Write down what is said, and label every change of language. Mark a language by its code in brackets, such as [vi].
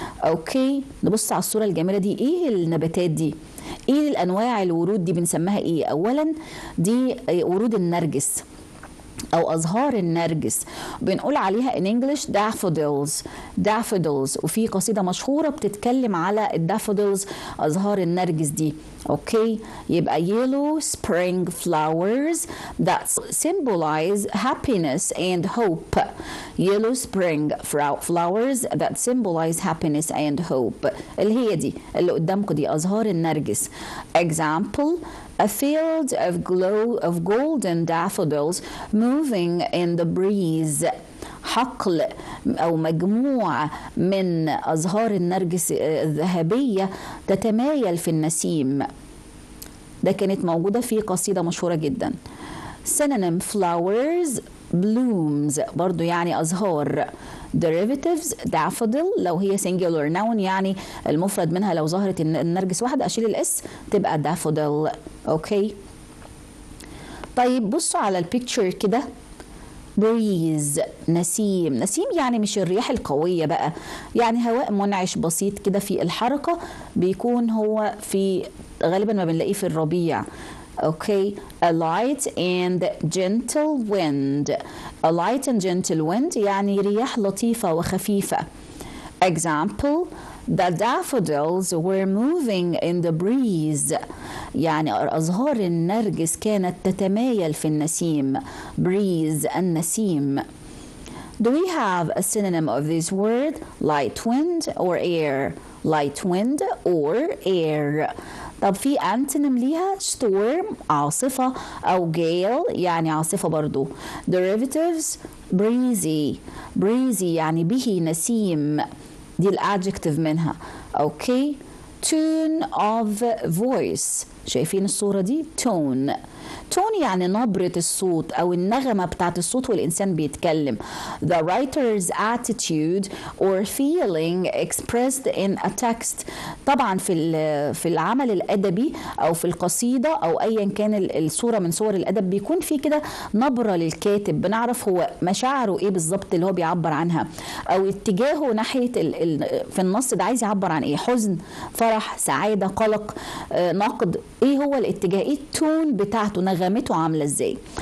[ar] أوكي، نبص على الصورة الجميلة دي. إيه النباتات دي؟ إيه الأنواع الورود دي بنسميها إيه؟ أولا دي ورود النرجس أو أزهار النرجس، بنقول عليها [en] in English [ar] daffodils. وفي قصيدة مشهورة بتتكلم على الدافودلز، أزهار النرجس دي. أوكي، يبقى [en] yellow spring flowers that symbolize happiness and hope. yellow spring flowers that symbolize happiness and hope، [ar] اللي هي دي اللي قدامكم دي أزهار النرجس. [en] example a field of golden daffodils moving in the breeze. [ar] حقل أو مجموعة من أزهار النرجس الذهبية تتمايل في النسيم. ده كانت موجودة في قصيدة مشهورة جدا. [en] synonym flowers blooms [ar] برضو يعني أزهار. derivatives daffodil لو هي singular noun يعني المفرد منها لو ظهرت النرجس واحد أشيل الاس تبقى daffodil. أوكي، طيب بصوا على البيكتشر كده. breeze نسيم يعني مش الرياح القوية بقى، يعني هواء منعش بسيط كده في الحركة، بيكون هو في غالبا ما بنلاقيه في الربيع. [en] Okay, a light and gentle wind [ar] يعني رياح لطيفة وخفيفة. [en] Example, the daffodils were moving in the breeze. [ar] يعني أزهار النرجس كانت تتمايل في النسيم. breeze النسيم. [en] Do we have a synonym of this word? light wind or air. [ar] طب في antonym ليها storm عاصفة أو gale يعني عاصفة برضو. derivatives breezy يعني به نسيم، دي الادجكتيف منها. اوكي، [en] tone of voice، [ar] شايفين الصورة دي؟ tone يعني نبرة الصوت أو النغمة بتاعت الصوت والإنسان بيتكلم. [en] the writer's attitude or feeling expressed in a text. [ar] طبعا في العمل الأدبي أو في القصيدة أو أيا كان الصورة من صور الأدب بيكون في كده نبرة للكاتب، بنعرف هو مشاعره إيه بالظبط اللي هو بيعبر عنها، أو اتجاهه ناحية في النص ده عايز يعبر عن إيه، حزن، فرح، سعادة، قلق، نقد، إيه هو الاتجاه، إيه التون بتاعته، نغمته عاملة ازاي.